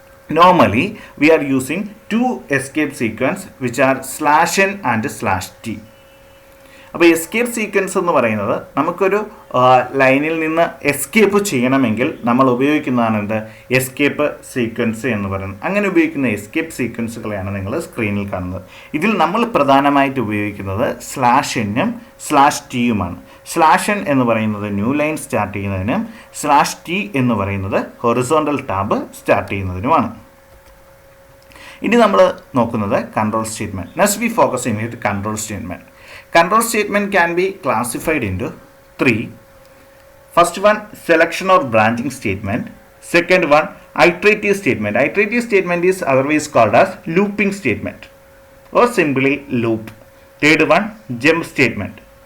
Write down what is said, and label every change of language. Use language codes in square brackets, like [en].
[en] Normally we are using 2 escape sequence which are /n and /t. [ml] അപ്പോൾ escape sequence എന്ന് പറയുന്നത് നമുക്കൊരു ലൈനിൽ നിന്ന് എസ്കേപ്പ് ചെയ്യണമെങ്കിൽ നമ്മൾ ഉപയോഗിക്കുന്നതാണ് എന്ത്, എസ്കേപ്പ് സീക്വൻസ് എന്ന് പറയുന്നത്. അങ്ങനെ ഉപയോഗിക്കുന്ന എസ്കേപ്പ് സീക്വൻസുകളെയാണ് നിങ്ങൾ സ്ക്രീനിൽ കാണുന്നത്. ഇതിൽ നമ്മൾ പ്രധാനമായിട്ട് ഉപയോഗിക്കുന്നത് /n-ഉം /t-യുമാണ്. /n എന്ന് പറയുന്നത് ന്യൂ ലൈൻ സ്റ്റാർട്ട് ചെയ്യുന്നതിനും /t എന്ന് പറയുന്നത് ഹൊറിസോണ്ടൽ ടാബ് സ്റ്റാർട്ട് ചെയ്യുന്നതിനുമാണ്. ഇനി നമ്മൾ നോക്കുന്നത് control statement. [en] Next we focusing with control statement. Control statement can be classified into 3. First one, selection or branching statement. Second one, iterative statement. Iterative statement is otherwise called as looping statement or simply loop. Third one, jump statement.